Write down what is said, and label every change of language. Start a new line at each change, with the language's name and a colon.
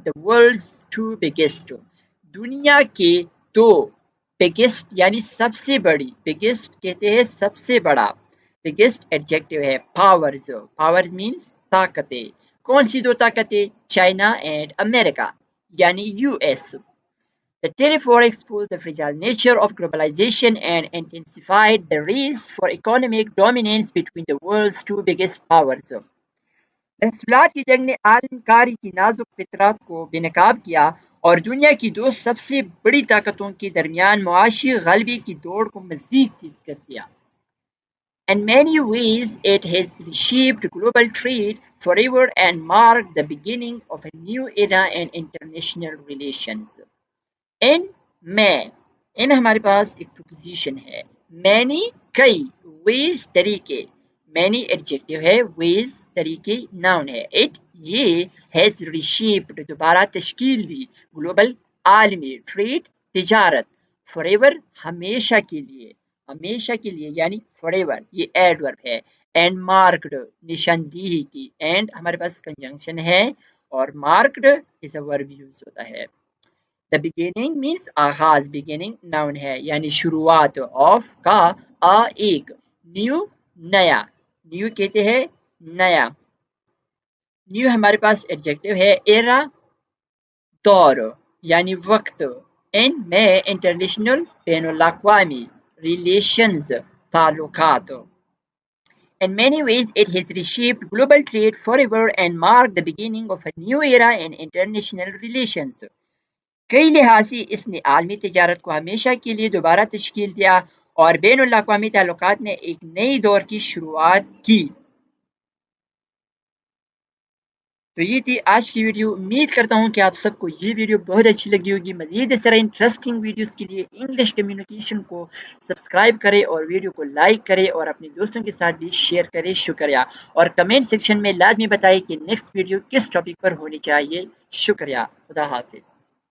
English: the world's two biggest
Urdu: دنیا کے دو. Biggest یعنی سب سے بڑی، بگیسٹ کہتے ہیں سب سے بڑا. بگیسٹ ایڈجیکٹو ہے. پاورز، پاورز مینس طاقتیں. کون سی دو طاقتیں؟ چائنا اینڈ امریکہ یعنی U S.
English: The tariff war exposed the fragile nature of globalization and intensified the race for economic dominance between the world's two biggest powers.
Urdu: محصولات کی جنگ نے عالم کاری کی نازک فطرت کو بے نقاب کیا اور دنیا کی دو سب سے بڑی طاقتوں کے درمیان معاشی غلبے کی دوڑ کو مزید تیز کر دیا.
English: In many ways, it has reshaped global trade forever and marked the beginning of a new era in international relations.
Urdu: ان میں، ان ہمارے پاس ایک پروپوزیشن ہے. مینی کئی، ویز طریقے، مینی ایڈجیکٹو ہے، ویز طریقے ناؤن ہے. اٹ یہ ہیز ریشیپڈ دوبارہ تشکیل دی، گلوبل عالمی، ٹریڈ تجارت، فار ایور ہمیشہ کے لیے، ہمیشہ کے لیے یعنی فار ایور، یہ ایڈورب ہے. اینڈ مارکڈ نشاندہی کی، اینڈ ہمارے پاس کنجنکشن ہے اور مارکڈ از اے ورب یوز ہوتا ہے.
English: The beginning means آغاز، beginning noun
Urdu: ہے یعنی شروعات. of کا ایک. نیو نیا، نیو کہتے ہیں نیا. نیو ہمارے پاس ایڈجیکٹو ہے. ایرا دور یعنی وقت. ان میں انٹرنیشنل بین الاقوامی ریلیشنز تعلقات.
English: In many ways, it has reshaped global trade forever and marked the beginning of a new era in international relations.
Urdu: کئی لحاظ سے اس نے عالمی تجارت کو ہمیشہ کے لیے دوبارہ تشکیل دیا اور بین الاقوامی تعلقات میں ایک نئی دور کی شروعات کی۔ تو یہ تھی آج کی ویڈیو۔ امید کرتا ہوں کہ آپ سب کو یہ ویڈیو بہت اچھی لگی ہوگی۔ مزید اس طرح انٹرسٹنگ ویڈیوز کے لیے انگلش کمیونیکیشن کو سبسکرائب کریں اور ویڈیو کو لائک کریں اور اپنے دوستوں کے ساتھ بھی شیئر کریں۔ شکریہ، اور کمنٹ سیکشن میں لازمی بتائیں کہ نیکسٹ ویڈیو کس ٹاپک پر ہونی چاہیے۔ شکریہ، خدا حافظ۔